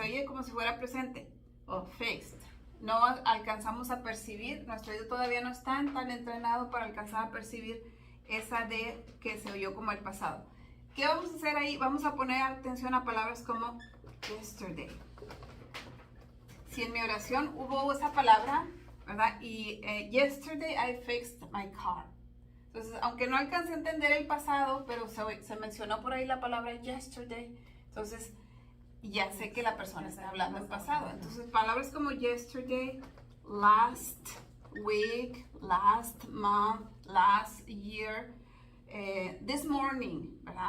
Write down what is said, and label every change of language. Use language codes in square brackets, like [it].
[es] oye como si fuera presente. O fixed. No alcanzamos a percibir, nuestro oído todavía no está tan entrenado para alcanzar a percibir esa D que se oyó como el pasado. ¿Qué vamos a hacer ahí? Vamos a poner atención a palabras como yesterday. Si en mi oración hubo esa palabra, ¿verdad? [en] Y yesterday I fixed my car. [es] Entonces, aunque no alcancé a entender el pasado, pero se mencionó por ahí la palabra yesterday, entonces ya sé que la persona está hablando en pasado. Entonces, palabras como yesterday, last week, last month, last year, this morning, ¿verdad?